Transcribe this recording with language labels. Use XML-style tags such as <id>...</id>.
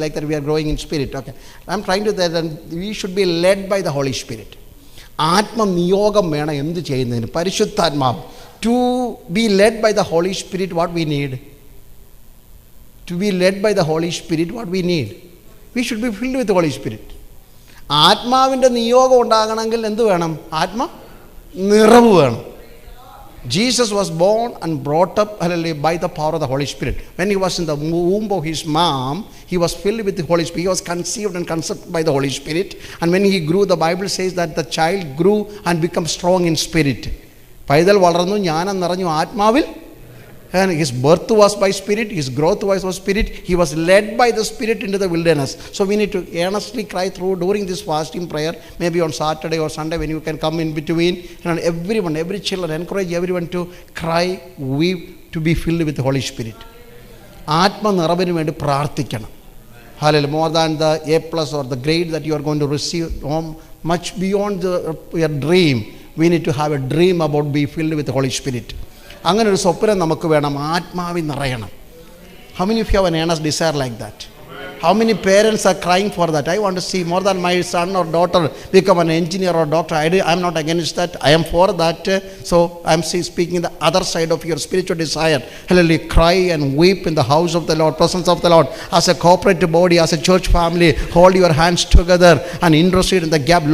<en>Like that, we are growing in spirit, okay. I'm trying to that, and we should be led by the Holy Spirit.</en> <ml>ആത്മനിയോഗം വേണം എന്ത് ചെയ്യുന്നതിന്? പരിശുദ്ധാത്മാവ്.</ml> <en>To be led by the Holy Spirit, what we need? To be led by the Holy Spirit, what we need? We should be filled with the Holy Spirit.</en> <ml>ആത്മാവിൻ്റെ നിയോഗം ഉണ്ടാകണമെങ്കിൽ എന്ത് വേണം? ആത്മ നിറവ് വേണം.</ml> <en>Jesus was born and brought up, hallelujah, by the power of the Holy Spirit. When he was in the womb of his mom, he was filled with the Holy Spirit. He was conceived and conceived by the Holy Spirit. And when he grew, the Bible says that the child grew and became strong in spirit.</en> <ml>പൈതൽ വളർന്നു, ജ്ഞാനം നിറഞ്ഞു ആത്മാവിൽ.</ml> <en>And his birth was by spirit, his growth was by spirit. He was led by the Spirit into the wilderness. So we need to earnestly cry through during this fasting prayer, maybe on Saturday or Sunday when you can come in between. And everyone, every children, encourage everyone to cry, weep, to be filled with the Holy Spirit.</en> <ml>ആത്മ നിറവിന് വേണ്ടി പ്രാർത്ഥിക്കണം.</ml> <en>Hallelujah. More than the A+ or the grade that you are going to receive, much beyond your dream, we need to have a dream about being filled with the Holy Spirit.</en> <ml>അങ്ങനെ ഒരു സ്വപ്നം നമുക്ക് വേണം, ആത്മാവിൽ നിറയണം.</ml> <en>How many of you have an earnest desire like that? How many parents are crying for that? I want to see more than my son or daughter become an engineer or doctor. I'm not against that. I am for that. So I'm speaking the other side of your spiritual desire. Hallelujah. Cry and weep in the house of the Lord, presence of the Lord. As a corporate body, as a church family, hold your hands together and intercede in the gap.</en>